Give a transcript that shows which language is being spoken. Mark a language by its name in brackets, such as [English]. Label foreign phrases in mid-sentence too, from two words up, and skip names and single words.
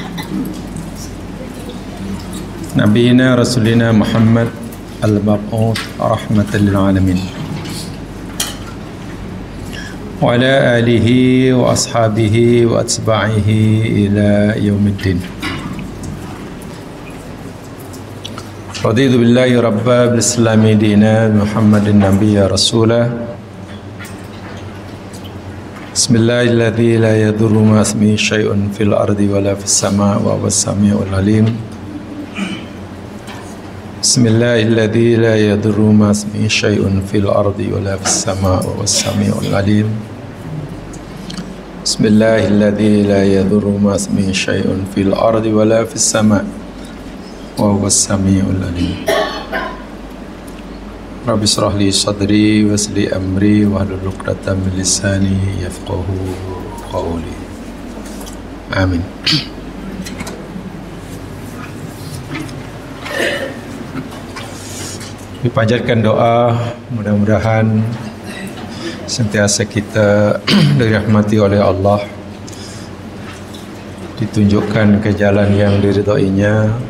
[Arabic] نبينا رسولنا محمد المبعوث رحمة للعالمين. وعلى آله وأصحابه وأتباعه إلى يوم الدين. رضيت بالله ربا وبالإسلام دينا وبمحمد نبيا ورسولا. بسم الله الذي لا يضر مع اسمه شيء في الأرض ولا في السماء وهو السميع العليم. بسم الله الذي لا يضر مع اسمه شيء في الأرض ولا في السماء وهو السميع العليم. بسم الله الذي لا يضر مع اسمه شيء في الأرض ولا في السماء وهو السميع العليم. رب اشرح لي صدري ويسر لي أمري واحلل عقدة من لساني يفقهوا قولي. Amin. [Malay] Dipanjatkan doa, mudah-mudahan sentiasa kita dirahmati oleh Allah, ditunjukkan ke jalan yang diridhoinya,